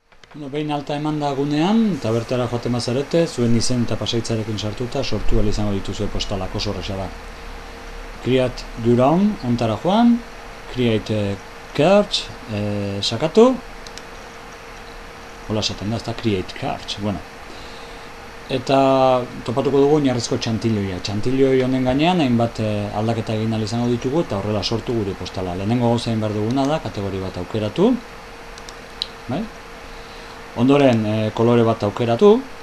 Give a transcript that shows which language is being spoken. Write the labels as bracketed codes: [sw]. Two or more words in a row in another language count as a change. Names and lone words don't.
[eu] Behin alta eman da gunean, eta bertara joaten bazarete, zuen izen eta pasaitzarekin sartuta sortu ahal izango dituzue postalak, oso horreza da. [en] Create your own, [eu] ontara joan, [en] create cards, [eu] sakatu, hola esaten da, ez da [en] create cards, [eu] bueno. Eta topatuko dugu oinarrizko txantiloia. Txantiloi honen gainean hainbat aldaketa egin ahal izango ditugu eta horrela sortu gure postala. Lehenengo gauza egin behar duguna da, kategori bat aukeratu. Bai? Ondoren kolore bat aukeratu.